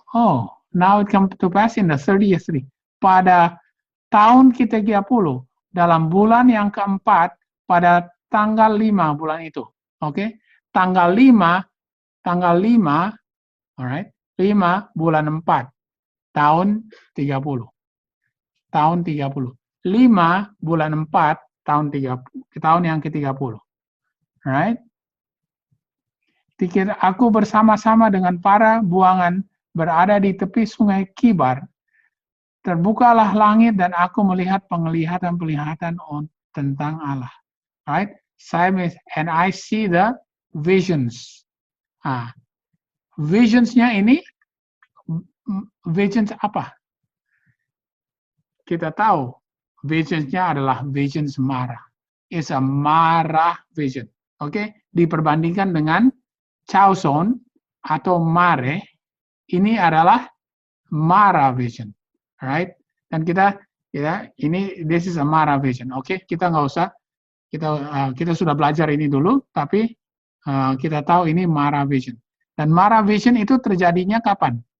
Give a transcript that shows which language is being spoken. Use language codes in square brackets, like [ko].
[en] Oh, now it come to pass in the 30th year. [id] Pada tahun ke-30, dalam bulan yang keempat, pada tanggal 5 bulan itu. Oke? Tanggal 5, alright, 5 bulan 4, tahun 30. Tahun 30. 5 bulan 4, tahun yang ke-30. Alright? Aku bersama-sama dengan para buangan berada di tepi sungai Kibar. Terbukalah langit dan aku melihat penglihatan-penglihatan tentang Allah. Right? [en] And I see the visions. [id] Visionsnya ini, visions apa? Kita tahu, visionsnya adalah visions Mara. [en] It's a Mara vision. [id] Oke? Diperbandingkan dengan Chaoson atau Mare, ini adalah Mara vision. [en] Right? Dan this is a Mara vision. Oke? [id] Kita nggak usah, kita sudah belajar ini dulu, tapi kita tahu ini Mara vision. Dan Mara vision itu terjadinya kapan?